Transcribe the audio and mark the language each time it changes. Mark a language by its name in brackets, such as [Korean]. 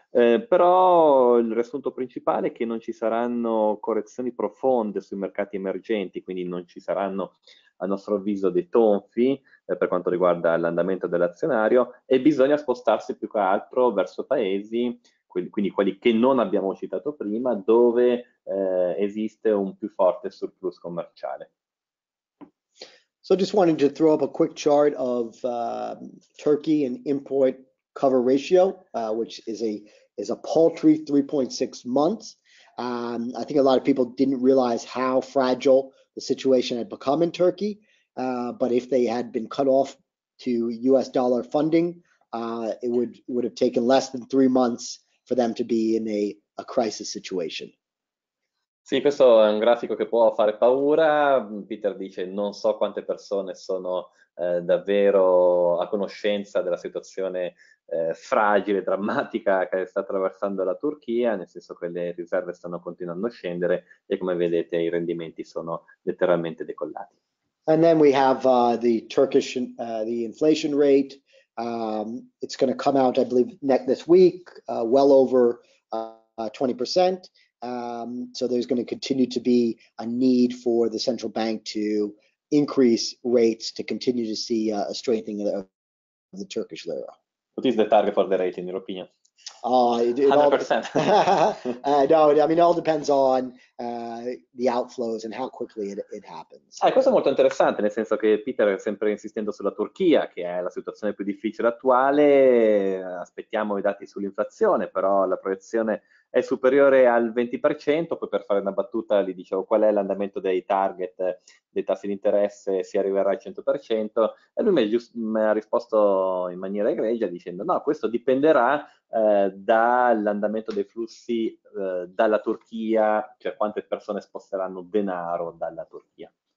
[Italian] Però il riassunto principale è che non ci saranno correzioni profonde sui mercati emergenti, quindi non ci saranno, a nostro avviso, dei tonfi per quanto riguarda l'andamento dell'azionario, e bisogna spostarsi più che altro verso paesi, quindi quelli che non abbiamo citato prima, dove esiste un più forte surplus commerciale. [English] So just wanted to throw up a quick chart of Turkey and import cover ratio, which is a paltry 3.6 months. I think a lot of people didn't realize how fragile the situation had become in Turkey. but if they had been cut off to US dollar funding, it would have taken less than 3 months for them to be in a crisis situation. [Italian] Sì, questo è un grafico che può fare paura. Peter dice non so quante persone sono davvero a conoscenza della situazione fragile, drammatica che sta attraversando la Turchia, nel senso che le riserve stanno continuando a scendere e come vedete i rendimenti sono letteralmente decollati. [English] And then we have the Turkish, the inflation rate. It's going to come out, I believe, this week, well over 20%. So there's going to continue to be a need for the central bank to increase rates to continue to see a strengthening of the Turkish lira. What is the target for the rate in your opinion? 100%. No, I mean, it all depends on the outflows and how quickly it happens. [Italian] Questo è molto interessante, nel senso che Peter, sempre insistendo sulla Turchia, che è la situazione più difficile attuale, aspettiamo i dati sull'inflazione, però la proiezione è superiore al 20%, poi per fare una battuta gli dicevo qual è l'andamento dei target dei tassi di interesse, si arriverà al 100%, e lui mi ha risposto in maniera egregia dicendo no, questo dipenderà dall'andamento dei flussi dalla Turchia, cioè quante persone sposteranno denaro dalla Turchia.